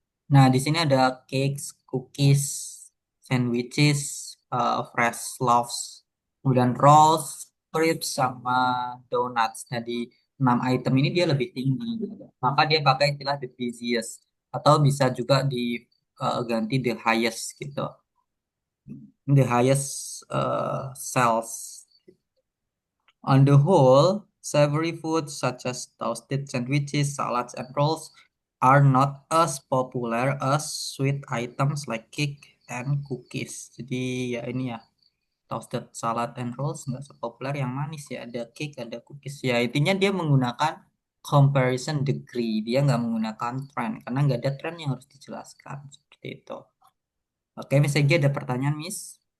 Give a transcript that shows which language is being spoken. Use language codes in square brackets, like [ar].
[id] Nah, di sini ada cakes, cookies, sandwiches, fresh loaves, kemudian rolls, crepes, sama donuts. Nah, di 6 item ini dia lebih tinggi. Maka dia pakai istilah the busiest. Atau bisa juga diganti the highest gitu. [en] The highest sales. On the whole, savory foods such as toasted sandwiches, salads, and rolls are not as popular as sweet items like cake and cookies. [id] Jadi ya ini ya, [en] toasted salad and rolls [id] nggak sepopuler yang manis ya. Ada cake, ada cookies. Ya intinya dia menggunakan comparison degree. Dia nggak menggunakan trend karena nggak ada trend yang harus dijelaskan seperti itu. Oke, Miss Egi ada pertanyaan, Miss.